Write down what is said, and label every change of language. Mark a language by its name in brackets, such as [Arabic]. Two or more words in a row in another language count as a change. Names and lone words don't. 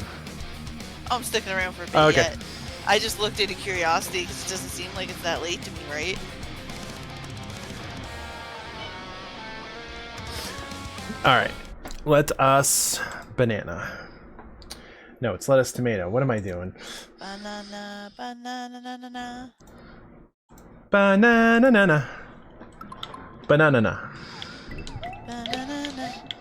[English] I'm sticking around for a bit Okay. yet. I just looked into curiosity because it doesn't seem like it's that late to me, right? All right. Let us banana. No, it's lettuce tomato. What am I doing? Banana, banana, na, na, na. Banana, na, na. Banana, na. Banana, na.